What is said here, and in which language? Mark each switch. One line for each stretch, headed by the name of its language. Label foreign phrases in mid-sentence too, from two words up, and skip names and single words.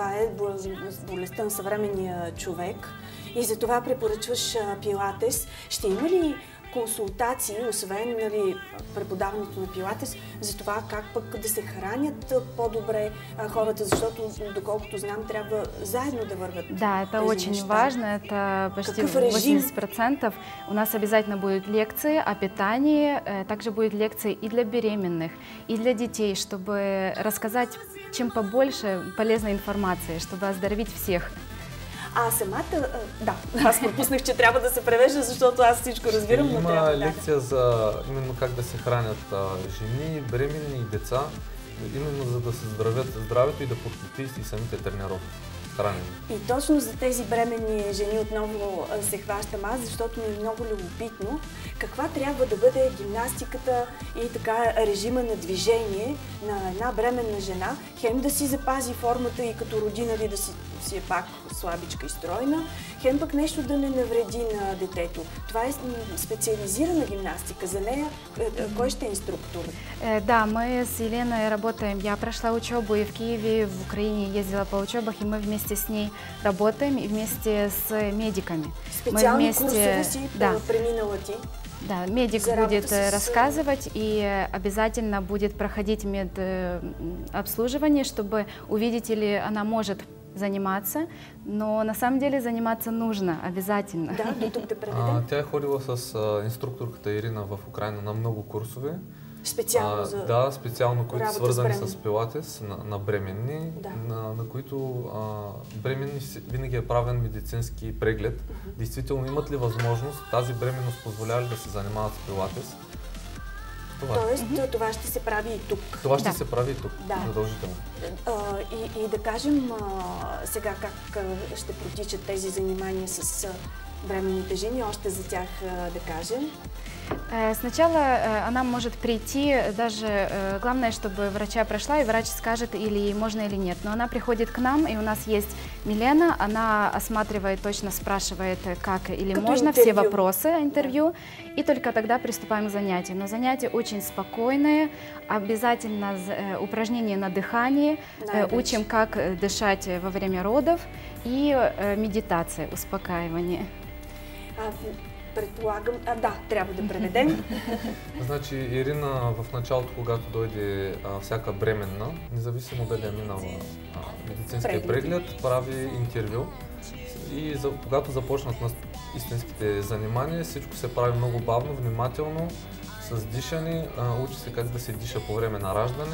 Bulgarian: Това е болестта на съвременния човек и за това препоръчваш пилатес. Ще има ли консултации, освен преподаването на пилатес, за това как пък да се хранят по-добре хората, защото, доколкото знам, трябва заедно да върват.
Russian: Да, это очень важно, это почти 80%. У нас обязательно будут лекции о питании, также будет лекции и для беременных, и для детей, чтобы рассказать чем побольше полезной информации, чтобы оздоровить всех.
Bulgarian: А самата... аз пропуснах, че трябва да се превежда, защото аз всичко разбирам, но трябва да. Има лекция за именно как да се хранят жени, бременни и деца, именно за да се здравят здравето и да подкрепи и самите тренировки. И точно за тези бременни жени отново се хващам аз, защото ми е много любопитно. Каква трябва да бъде гимнастиката и така режима на движение на една бременна жена, хем да си запази формата и като роди, нали, да си е пак слабичка и стройна, хем пък нещо да не навреди на детето. Това е специализирана гимнастика. За нея кой ще е инструктор?
Russian: Да, мы с Еленой работаем. Я прошла учебу и в Киеве, и в Украине ездила по учебах, и мы вместе с ней работаем и вместе с медиками.
Bulgarian: Специални курсове си преминала ти?
Russian: Да, медик будет рассказывать и обязательно будет проходить медобслуживание, чтобы увидеть, или она может заниматься, но на самом деле заниматься нужно обязательно.
Bulgarian: Да, до тук да преведем. Тя е ходила с инструкторката Ирина в Украина на много курсове. Специално специално, които свързани с пилатес на бременни, на които бременни винаги е правен медицински преглед. Действително имат ли възможност, тази бременност позволява ли да се занимават с пилатес? Тоест, това ще се прави и тук. Това ще се прави и тук, задължително. И да кажем сега как ще протичат тези занимания с бременните жени, още за тях да кажем.
Russian: Сначала она может прийти, даже главное, чтобы врача прошла, и врач скажет, или можно или нет. Но она приходит к нам, и у нас есть Милена, она осматривает, точно спрашивает, как или Как можно, интервью. все вопросы, интервью, и только тогда приступаем к занятию. Но занятия очень спокойные, обязательно упражнения на дыхании, учим, как дышать во время родов, и медитация, успокаивание.
Bulgarian: Предполагам, да, трябва да преведем. Значи Ирина в началото, когато дойде всяка бременна, независимо дали е минала медицинския преглед, прави интервю. И когато започнат на истинските занимания, всичко се прави много бавно, внимателно, с дишане, учи се как да се диша по време на раждане.